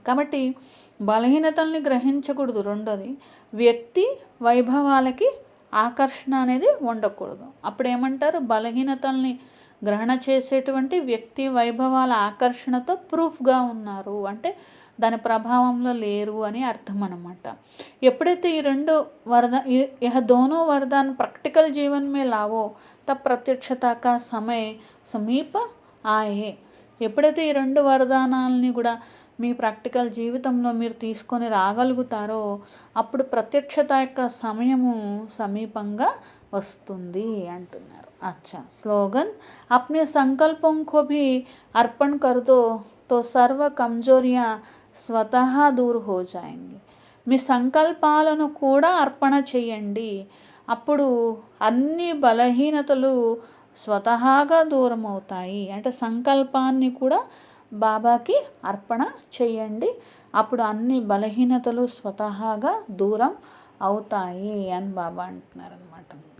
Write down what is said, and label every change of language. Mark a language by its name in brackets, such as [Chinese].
[Telugu] కాబట్టి బలహీనతల్ని గ్రహించకూడదు. రెండోది, వ్యక్తి వైభవాలకి ఆకర్షణ అనేది ఉండకూడదు. అప్పుడు ఏమంటారు, బలహీనతల్ని గ్రహణ చేసేటువంటి వ్యక్తి వైభవాల ఆకర్షణతో ప్రూఫ్గా ఉన్నారు అంటే దాని ప్రభావంలో లేరు అని అర్థం అన్నమాట. ఎప్పుడైతే ఈ రెండు [Hindi] यह दोनों वरदान प्रैक्टिकल जीवन में लावो तब प्रत्यक्षता का समय సమీప ఆయే. [Telugu] ఎప్పుడైతే ఈ రెండు వరదానాలని కూడా మీ ప్రాక్టికల్ జీవితంలో మీరు తీసుకొని రాగలుగుతారో అప్పుడు ప్రత్యక్షత యొక్క సమయము సమీపంగా వస్తుంది అంటున్నారు. [Hindi] अच्छा, स्लोगन। अपने संकल्पों को भी अर्पण कर दो तो सर्व कमजोरियां स्वतः दूर हो जाएंगी. [Telugu] మీ సంకల్పాలను కూడా అర్పణ చేయండి, అప్పుడు అన్ని బలహీనతలు స్వతహాగా దూరం అవుతాయి. అంటే సంకల్పాన్ని కూడా బాబాకి అర్పణ చేయండి, అప్పుడు అన్ని బలహీనతలు స్వతహాగా దూరం అవుతాయి అని బాబా అంటున్నారనమాట.